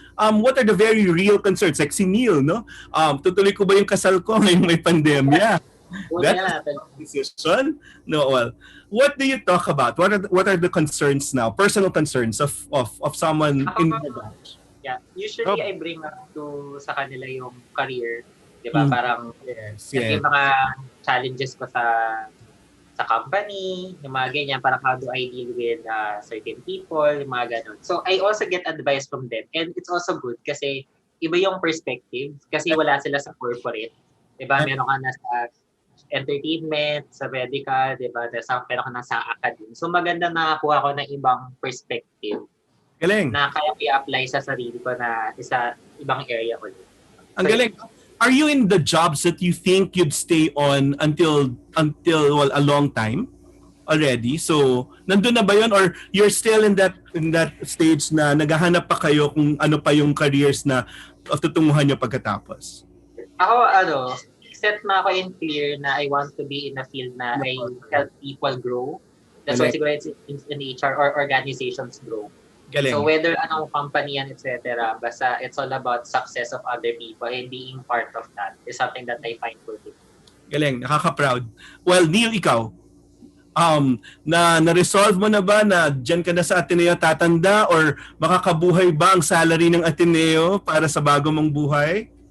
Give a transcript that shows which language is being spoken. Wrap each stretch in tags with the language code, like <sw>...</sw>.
<en>What are the very real concerns? Like si Neil, no?</en> <tl>Tutuloy ko ba yung kasal ko ngayong may pandemya?</tl> <en>That's a decision. No, well, what do you talk about? What are the concerns now? Personal concerns of someone in the batch? Yeah, usually I bring up sa kanila yung career, 'di ba?</en> <tl>Parang yung mga challenges ko sa company, yung mga ganyan, parang</tl> <en>how do I deal with certain people,</en> <tl>yung mga ganun.</tl> <en>So I also get advice from them, and it's also good kasi</en> <tl>iba yung perspective kasi wala sila sa corporate. 'Di ba? Meron ka na sa entertainment, sa medical, 'di ba? Pero ka na sa academy. So maganda na nakakuha ko ng ibang perspective Galing. na kaya i-apply sa sarili ko na isa ibang area ulit. Ang galing.</tl> <en>Are you in the jobs that you think you'd stay on until well, a long time already?</en> <tl>So, nandun na ba yun</tl> <en>or you're still in that stage</en> <tl>na naghahanap pa kayo kung ano pa yung careers na tutunguhan nyo pagkatapos?</tl> <en>Ako, set na ako in clear na I want to be in a field na I help people grow. That's why siguro it's in HR or organizations grow.</en> <tl>Galing.</tl> <en>So whether</en> <tl>anong company yan,</tl> <en>etc., basta it's all about success of other people and being part of that is something that I find fulfilling.</en> <tl>Galing, nakaka-proud. Well, Neil, ikaw, na-resolve mo na ba na dyan ka na sa Ateneo tatanda or makakabuhay ba ang salary ng Ateneo para sa bago mong buhay?</tl>